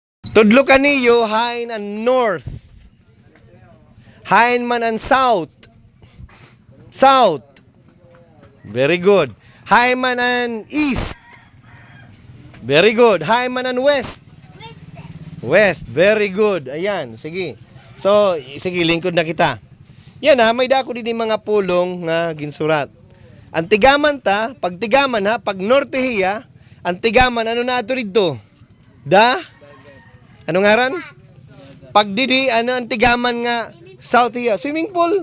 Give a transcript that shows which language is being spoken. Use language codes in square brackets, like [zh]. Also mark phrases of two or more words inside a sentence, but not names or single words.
[war] Tudlo kaniyo hain ang north. Hain man ang south. South. [en] Very good. [war] Hain man ang east. [en] Very good. [war] Hain man ang west. West. [en] Very good. [war] Ayan, sige. So, sige, lingkod na kita. Yan ha, may dako din mga pulong nga ginsurat. Ang tigaman ta, pag tigaman ha, pag norte hiya, ang tigaman, ano na ato rito? Ano ngaran? Pag didi, ano ang tigaman nga, south hiya, [en] swimming pool.